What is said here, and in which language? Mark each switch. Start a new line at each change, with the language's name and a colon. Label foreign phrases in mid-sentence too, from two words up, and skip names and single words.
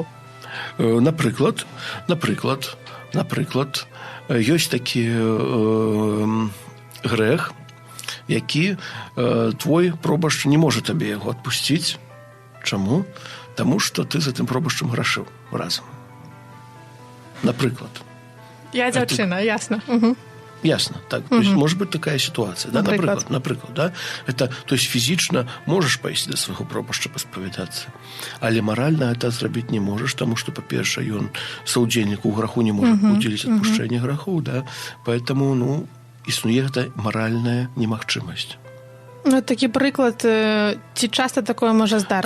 Belarusian: Напрыклад, ёсць такі грэх, які твой пробашч не можа табе яго адпусціць. Чаму? Таму што ты за тым пробашчам грашыў разам. Напрыклад. Я дзяўчына, ясна.
Russian: Ясно, так. То есть может быть такая ситуация, да, напрыклад, да? Это, то есть
Belarusian: фізічна можаш пайсці да свайго пробашча паспавядацца, але маральна гэта зрабіць не можаш, таму што, па-першае, ён саўдзельнік у граху не можа удзеліць адпушчэння грахоў, да? Поэтому, існуе гэта маральная немагчымасць. Такі прыклад, ці часта такое можа здарыцца?